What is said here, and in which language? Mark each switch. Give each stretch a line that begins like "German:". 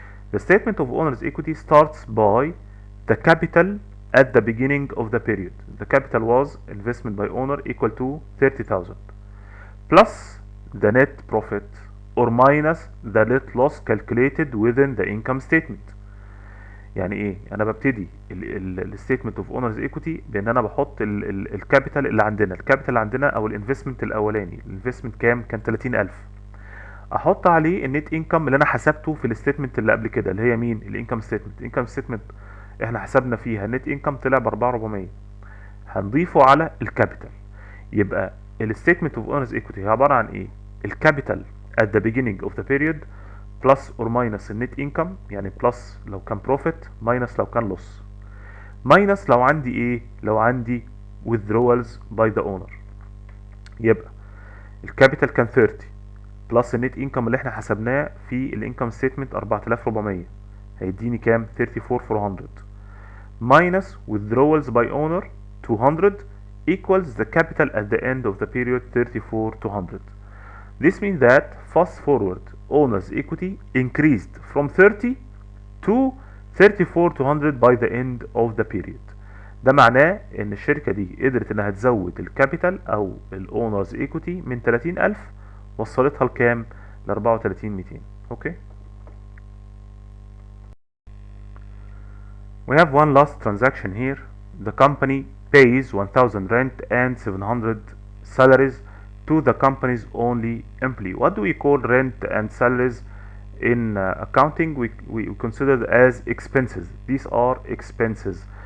English: The statement of owner's equity starts by the capital at the beginning of the period. The capital was investment by owner equal to 30,000 plus the net profit or minus the net loss calculated within the income statement.
Arabic: يعني ايه؟ انا ببتدي الستيتمنت اوف اونرز ايكويتي بان انا بحط الكابيتال اللي عندنا. الكابيتال اللي عندنا او الانفستمنت الاولاني، الانفستمنت كام؟ كان 30,000. احط عليه النت انكم اللي انا حسبته في الستيتمنت اللي قبل كده اللي هي مين؟ الانكم ستيتمنت. الانكم ستيتمنت احنا حسبنا فيها النت انكم طلع ب 4,400، هنضيفه على الكابيتال. يبقى الستيتمنت اوف اونرز ايكويتي هي عباره عن ايه؟ الكابيتال
English: at the beginning of the period plus or minus
Arabic: النت انكم، يعني بلس لو كان بروفيت ماينس لو كان لوس، ماينس لو عندي ايه؟ لو عندي
English: withdrawals by the owner.
Arabic: يبقى الكابيتال كان 30 بلس النت انكم اللي احنا حسبناه في الانكم ستيتمنت 4,400 هيديني كام؟ 34,400
English: minus withdrawals by owner 200 equals the capital at the end of the period
Arabic: 34,200.
English: This means that fast forward owner's equity increased from 30 to 34,200 by the end of the period.
Arabic: ده معناه ان الشركة دي قدرت انها تزود الكابيتال او الاونرز ايكوتي من 30,000 وصلتها لكام؟ ل 34,200. اوكي.
English: We have one last transaction here. The company pays 1,000 rent and 700 salaries to the company's only employee. What do we call rent and salaries in accounting? We consider as expenses. These are expenses.